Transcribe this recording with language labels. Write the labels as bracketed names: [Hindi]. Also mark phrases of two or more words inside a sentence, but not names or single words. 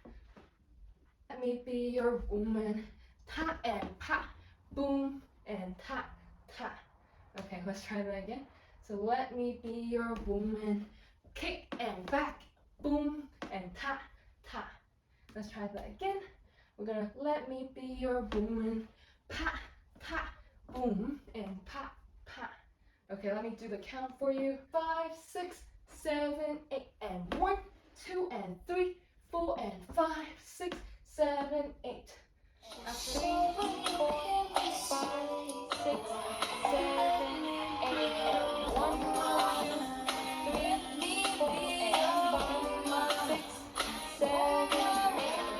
[English] Let me be your woman. Ta and pa, boom and ta, ta. Okay, let's try that again. So let me be your woman. Kick and back, boom and ta, ta. Let's try that again. We're gonna let me be your woman. Pa, ta, boom and pa, pa. Okay, let me do the count for you. 5, 6, 7, 8, and 1, 2, and 3, 4, and 5, 6, 7, 8. After 5, 6, 7, 8, 1, 2, 3, 4, and 5, 6, 7, 8.